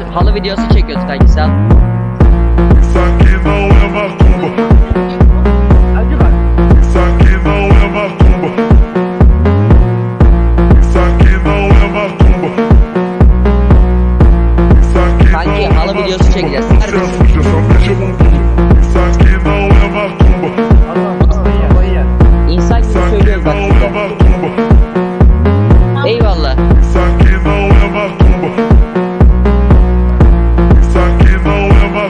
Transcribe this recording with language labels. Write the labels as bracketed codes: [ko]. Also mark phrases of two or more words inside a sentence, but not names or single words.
[tr] halı videosu çekiyoruz kanki sağ ol. [pt] Isso aqui não é macumba. [tr] Hadi bak. [pt] Isso aqui não é macumba. Isso aqui não é macumba. Isso aqui [tr] Kanki [pt] não é [tr] halı videosu [pt] macumba. [tr] çekeceğiz. [pt] Não se assuste, só mexe a bumbum. Isso aqui não é macumba. [tr] Allah koyuyor. İnsan gibi [pt] Isso aqui [tr] söylüyoruz bak [pt] não é [tr] size. [pt] macumba. [tr] Eyvallah. [pt] Isso aqui não é macumba. Isso aqui não é